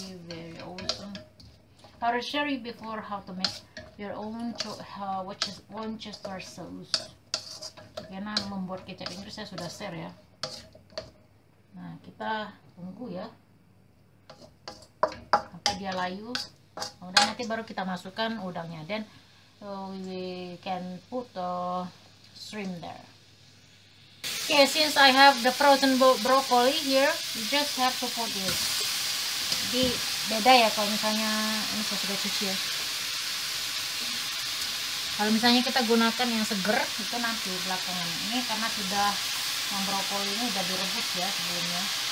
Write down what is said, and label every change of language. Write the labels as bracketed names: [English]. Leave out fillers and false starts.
[English] Very awesome. I will share you before how to make your own Worcester sauce. [Indonesian] Karena membuat kecap Inggris saya sudah share ya. Nah kita tunggu ya sampai dia layu, kemudian nanti baru kita masukkan udangnya. [English] Dan we can put shrimp there. Okay, since I have the frozen broccoli here, you just have to put this. [Indonesian] Jadi beda ya kalau misalnya ini saya sudah cuci ya. Kalau misalnya kita gunakan yang seger itu nanti belakangan. Ini karena sudah yang brokoli ini udah direbus ya sebelumnya.